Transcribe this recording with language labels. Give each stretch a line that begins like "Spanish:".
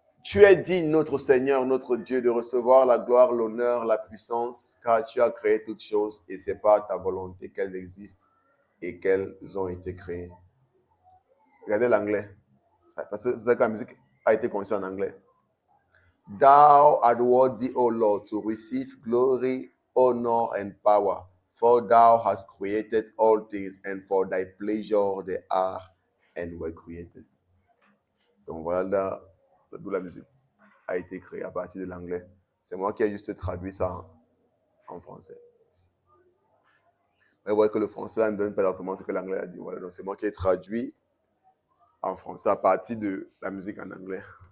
French: Tu es digne, notre Seigneur, notre Dieu, de recevoir la gloire, l'honneur, la puissance, car tu as créé toutes choses et c'est par ta volonté qu'elles existent et qu'elles ont été créées. Regardez l'anglais, parce que la musique a été conçue en anglais.
English: Thou art worthy, O Lord, to receive glory, honor, and power, for thou hast created all things, and for thy pleasure they are and were created.
French: Donc voilà d'où la musique a été créée à partir de l'anglais. C'est moi qui ai juste traduit ça en français. Mais vous voyez que le français là, ne donne pas exactement ce que l'anglais a dit. Voilà, donc c'est moi qui ai traduit en français à partir de la musique en anglais.